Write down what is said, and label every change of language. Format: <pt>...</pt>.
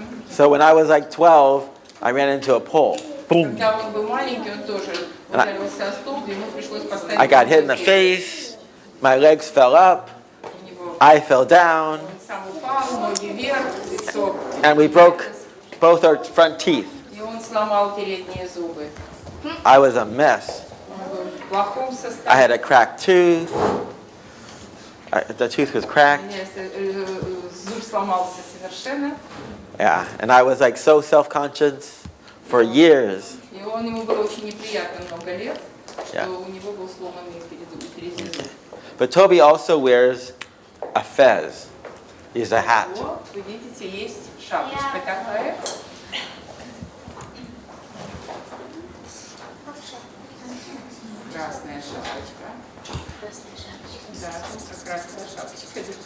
<en>So when I was like 12, I ran into a pole. Boom.</en> <ru>Когда он был маленький, он тоже ударился о стол, и ему пришлось поставить...</ru> <en>I got hit in the face. My legs fell up.</en> <ru>У него</ru> <en>I fell down.</en> <ru>он сам упал, ноги вверх, лицо.</ru> <en>And we broke both our front teeth.</en> <ru>И он сломал передние зубы.</ru> <en>I was a mess.</en> <ru>Он был в плохом</ru> <en>I had</en> <ru>состоянии.</ru> <en>a cracked tooth. The tooth was cracked.</en> <ru>Зуб сломался совершенно.</ru> <en>Yeah, and I was like so self-conscious for years.</en> <ru>И ему было очень неприятно много лет,</ru> <en>Yeah.</en> <ru>что у него был сломанный передний зуб.</ru> <en>But Toby also wears a fez. He's a hat.</en> <ru>Вот, вы видите, есть шапочка такая. Красная шапочка. Да, тут красная шапочка.</ru>